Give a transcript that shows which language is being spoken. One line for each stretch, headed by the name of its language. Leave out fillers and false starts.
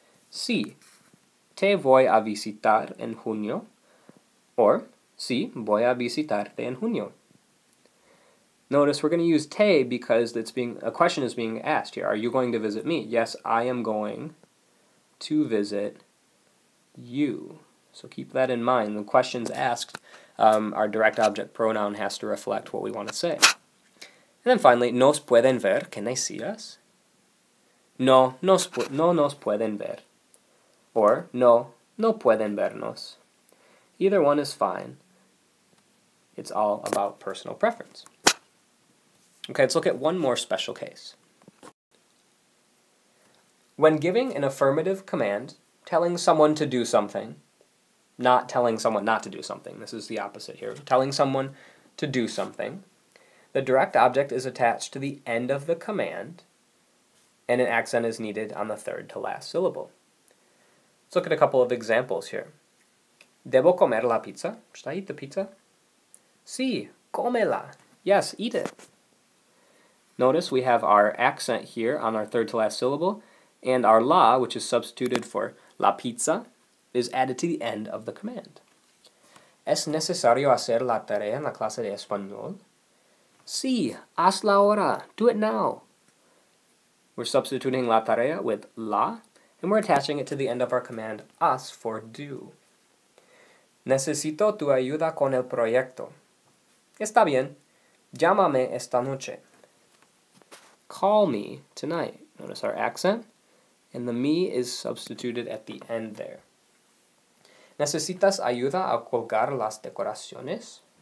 Spanish: Sí, te voy a visitar en junio. Or, sí, voy a visitarte en junio.
English: Notice we're going to use te because a question is being asked here. Are you going to visit me? Yes, I am going to visit you. So keep that in mind. The questions asked, our direct object pronoun has to reflect what we want to say. And then finally,
Spanish: ¿nos pueden ver?
English: Can they see us?
Spanish: No, no nos pueden ver.
English: Or,
Spanish: no, no pueden vernos.
English: Either one is fine. It's all about personal preference. Okay, let's look at one more special case. When giving an affirmative command, telling someone to do something, not telling someone not to do something, this is the opposite here, telling someone to do something, the direct object is attached to the end of the command, and an accent is needed on the third to last syllable. Let's look at a couple of examples here.
Spanish: ¿Debo comer la pizza?
English: Should I eat the pizza?
Spanish: Sí, cómela.
English: Yes, eat it. Notice we have our accent here on our third to last syllable, and our la, which is substituted for la pizza, is added to the end of the command.
Spanish: ¿Es necesario hacer la tarea en la clase de español? Sí, hazla ahora.
English: Do it now. We're substituting la tarea with la, and we're attaching it to the end of our command, haz, for do.
Spanish: Necesito tu ayuda con el proyecto. Está bien. Llámame esta noche.
English: Call me tonight. Notice our accent and the me is substituted at the end there.
Spanish: ¿Necesitas ayuda a colgar las decoraciones?